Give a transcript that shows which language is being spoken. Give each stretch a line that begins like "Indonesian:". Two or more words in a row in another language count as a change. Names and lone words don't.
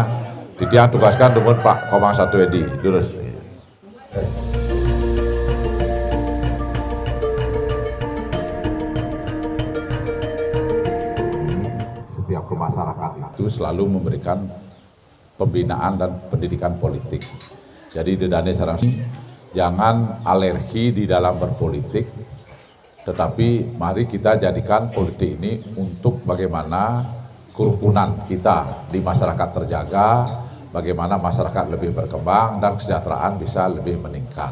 Indonesian: Titiang tugaskan dengan Pak Komang Satu Edi. Durus. Setiap masyarakat itu selalu memberikan pembinaan dan pendidikan politik. Jadi dedane sarang jangan alergi di dalam berpolitik, tetapi mari kita jadikan politik ini untuk bagaimana kerukunan kita di masyarakat terjaga, bagaimana masyarakat lebih berkembang dan kesejahteraan bisa lebih meningkat.